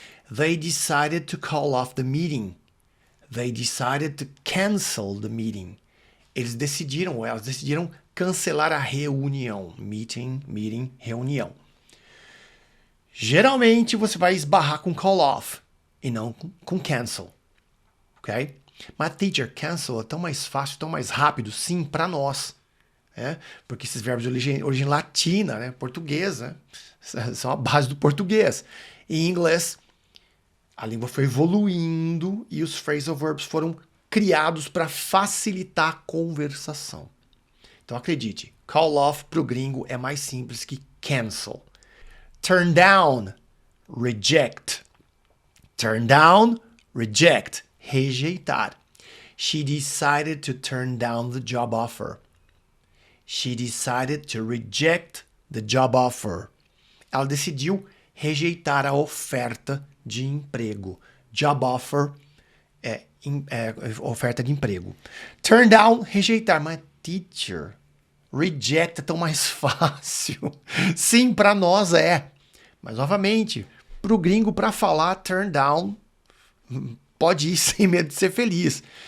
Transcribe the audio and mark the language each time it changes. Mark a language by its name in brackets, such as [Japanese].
[English] They decided to call off the meeting. They decided to cancel the meeting. [Portuguese] Elas decidiram cancelar a reunião. Meeting, reunião. Geralmente você vai esbarrar com call off e não com cancel, ok? Mas teacher, cancel é tão mais fácil, tão mais rápido, sim, para nós. Porque esses verbos de origem latina, né, portuguesa, são a base do português. Em inglês, a língua foi evoluindo e os phrasal verbs foram criados para facilitar a conversação. Então acredite, call off para o gringo é mais simples que cancel. [English] Turn down, reject. Turn down, reject, rejeitar. She decided to turn down the job offer. She decided to reject the job offer. [Portuguese] Ela decidiu rejeitar a oferta de emprego. Job offer é oferta de emprego. Turn down, rejeitar. Mas teacher, reject é tão mais fácil. Sim, para nós é. Mas, novamente, para o gringo, para falar turn down, pode ir sem medo de ser feliz.